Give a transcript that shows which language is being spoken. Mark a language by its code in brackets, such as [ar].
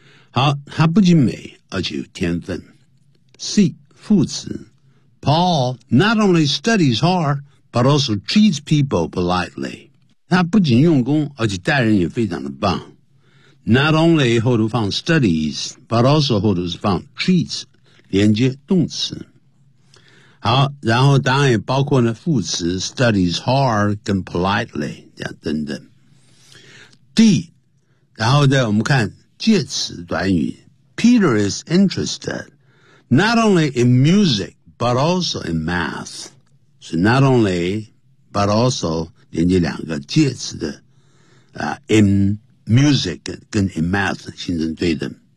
[zh] 好，她不仅美，而且有天分。 C, 副词。 [en] Paul not only studies hard, but also treats people politely. [zh] 他不仅用功，而且待人也非常的棒。 [en] Not only [zh] 后头放 studies, [en] but also [zh] 后头是放 treats, 连接动词。好，然后答案也包括呢副词 [en] studies hard [zh] 跟 politely, 这样等等。 D, 然后再我们看介词短语。 [en] Peter is interested, not only in music, but also in math. So not only, but also, [zh] 连接两个介词的、 [en] in music 跟 in math [zh] 形成对等。